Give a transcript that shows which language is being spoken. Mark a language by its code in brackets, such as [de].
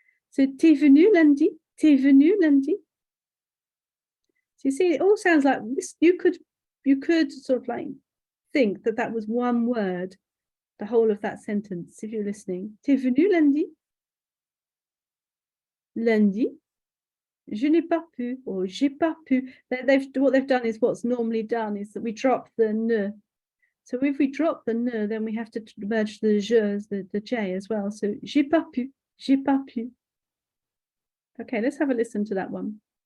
[en] So, [fr] t'es venu lundi? T'es venu lundi? [en] So you see, it all sounds like this. You could sort of like think that that was one word, the whole of that sentence, if you're listening. [fr] T'es venu lundi? Lundi? Je n'ai pas pu, or j'ai pas pu. [en] What they've done is what's normally done is that we drop the ne. So if we drop the ne, then we have to merge the je, the j as well. So [fr] j'ai pas pu, j'ai pas pu. [en] Okay, let's have a listen to that one.